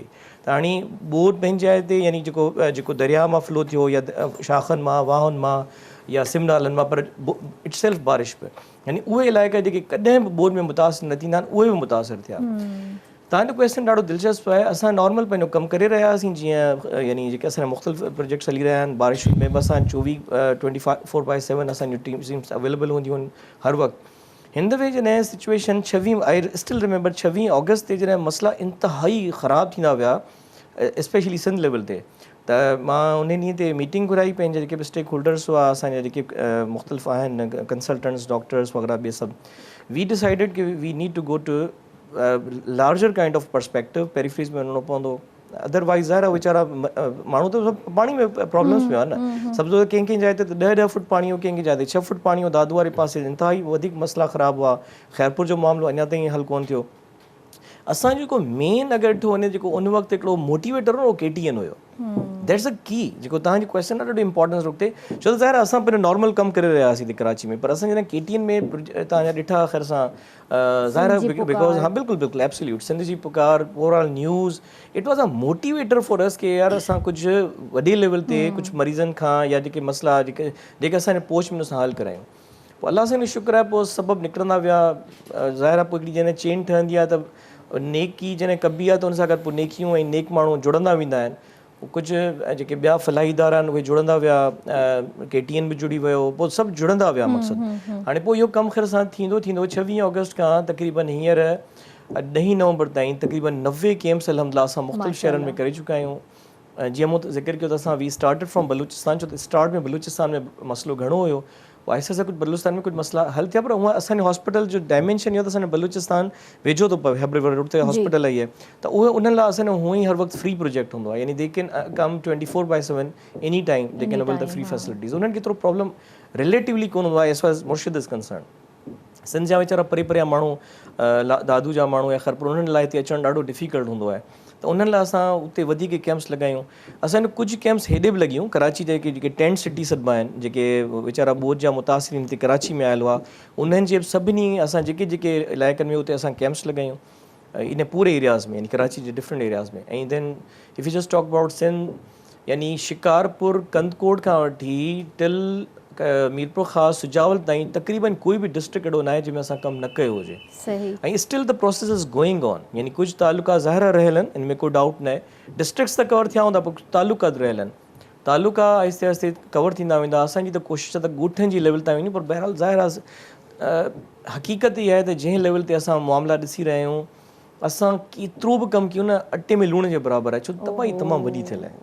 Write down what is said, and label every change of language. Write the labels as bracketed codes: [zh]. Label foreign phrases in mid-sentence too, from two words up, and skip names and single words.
[sd] त हाणे ॿोॾि पंहिंजी जाइ ते, यानी जेको दरिया मां फ्लो थियो या शाखनि मां, वाहुनि मां या सिमनालनि मां, पर इटसेल्फ बारिश पई, यानी उहे इलाइक़ा जेके कॾहिं बि ॿोॾि में मुतासिर न थींदा आहिनि, उहे बि मुतासिर थिया। तव्हांजो क्वेश्चन ॾाढो दिलचस्प आहे। असां नॉर्मल पंहिंजो कमु करे रहिया हुआसीं, जीअं यानी जेके असांजा मुख़्तलिफ़ प्रोजेक्ट्स हली रहिया आहिनि। बारिशुनि में बि असां 24/7 असांजूं [en] teams available [sd] हूंदियूं आहिनि हर वक़्तु। हिन दफ़े जॾहिं सिचुएशन 26 [en] I still remember [sd] 26 अगस्त ते जॾहिं मसइला इंतिहाई ख़राबु थींदा विया, स्पेशली सिंध लेवल ते, त मां उन ॾींहं ते मीटिंग घुराई। पंहिंजे जेके बि स्टेक होल्डर्स हुआ, असांजा जेके मुख़्तलिफ़ आहिनि [en] consultants, doctors [sd] वग़ैरह ॿिए सभु, [en] We decided कि we need to go to larger kind of perspective। [sd] पेरीफ्रीज में वञिणो पवंदो, अदरवाइज़ ज़ाहिर आहे वीचारा माण्हू त सभु पाणी में प्रॉब्लम्स में आहे न। सभु कंहिं कंहिं जाइ ते त 10 फुट पाणी हो, कंहिं जाइ ते 6 फुट पाणी हो। दादू वारे पासे इंतिहाई वधीक मसइला ख़राबु हुआ। ख़ैरपुर जो मामिलो अञा ताईं हल कोन थियो। असांजो जेको मेन अगरि ॾिठो वञे, जेको उन वक़्तु हिकिड़ो मोटिवेटर हो, उहो KTN हुयो। [en] That's a key, [sd] जेको तव्हांजी क्वेश्चन आहे ॾाढो इंपॉर्टेंस रखते, छो त ज़ाहिर असां पहिरियों नॉर्मल कमु करे रहिया हुआसीं कराची में, पर असां जॾहिं KTN में तव्हांजा ॾिठा ख़ैर सां, ज़ाहिर आहे बिकॉज़ हा बिल्कुलु बिल्कुलु एब्सोल्यूट सिंध जी पुकार, [en] overall news, It was a motivator for us [sd] कि यार असां कुझु वॾे लेवल ते कुझु मरीज़नि खां या जेके मसइला जेके असांजे पोच में असां हल करायूं। पोइ अलाह सां शुक्र आहे, पोइ सबबु निकिरंदा विया। ज़ाहिर आहे पोइ हिकिड़ी जॾहिं चेन ठहंदी आहे त नेकी जॾहिं कबी आहे, त हुन सां गॾु पोइ नेकियूं ऐं नेक माण्हू जुड़ंदा वेंदा आहिनि। कुझु जेके ॿिया फलाही इदारा आहिनि उहे जुड़ंदा विया, KTN बि जुड़ी वियो, पोइ सभु जुड़ंदा विया मक़सदु। हाणे पोइ इहो कमु ख़ैर सां थींदो 26 अगस्त खां तक़रीबन हींअर 10 नवंबर ताईं तक़रीबन 90 कैम्प्स अल्हम्दुलिल्लाह असां मुख़्तलिफ़ शहरनि में करे चुका आहियूं। जीअं मूं ज़िक्र कयो त असां [en] we started from [sd] बलूचिस्तान, छो त स्टार्ट में बलूचिस्तान में मसइलो घणो हुयो, पोइ आहिस्ते आहिस्ते कुझु बलूचिस्तान में कुझु मसइला हल थिया, पर हूअं असांजे हॉस्पिटल जो डायमेंशन इहो त असांजो बलूचिस्तान वेझो थो पवे, हेब्रे रोड ते हॉस्पिटल आई आहे, त उहे उन्हनि लाइ असांजो हूअं ई हर वक़्तु [en] free project [sd] हूंदो आहे, [en] यानी they can come 24/7 any time, they can avail the free facilities। [sd] उन्हनि खे थोरो [en] problem relatively [sd] कोन हूंदो आहे [en] as far as Murshid is concern. [sd] सिंध जा वीचारा परे परे माण्हू, दादू जा माण्हू या ख़ैरपुर, उन्हनि लाइ हिते अचणु ॾाढो डिफ़िकल्ट हूंदो आहे, त उन्हनि लाइ असां उते वधीक कैम्प्स लॻायूं। असांजो कुझु कैम्प्स हेॾे बि लॻियूं, कराची जेके [en] tent city [sd] सॾिबा आहिनि, जेके वीचारा ॿोॾि जा मुतासिरीन हिते कराची में आयल हुआ, उन्हनि जे सभिनी असां जेके जेके इलाइक़नि में उते असां कैम्प्स लॻायूं, इन पूरे एरियाज़ में, यानी कराची जे [en] different areas [sd] में। ऐं [en] then if you just talk about [sd] सिंध, यानी शिकारपुर, कंदकोट खां वठी टिल मीरपुर ख़ासि सुजावल ताईं तक़रीबन कोई बि डिस्ट्रिक्ट अहिड़ो न आहे जंहिंमें असां कमु न कयो हुजे। [en] ऐं still the process is going on, [sd] यानी कुझु तालुका ज़ाहिर रहियल आहिनि, इनमें को डाउट न आहे। डिस्ट्रिक्ट्स त कवर थिया हूंदा, पर तालुका रहियल आहिनि। तालुका आहिस्ते आहिस्ते कवर थींदा वेंदा। असांजी त कोशिशि त ॻोठनि जी लेवल ताईं वञूं, पर बहरहाल ज़ाहिर आहे हक़ीक़त इहा आहे त जंहिं लेवल ते असां मामला ॾिसी रहिया आहियूं, असां केतिरो बि कमु कयूं न, अटे में लूण जे बराबरि आहे, छो त तबाही तमामु वॾी थियल आहे।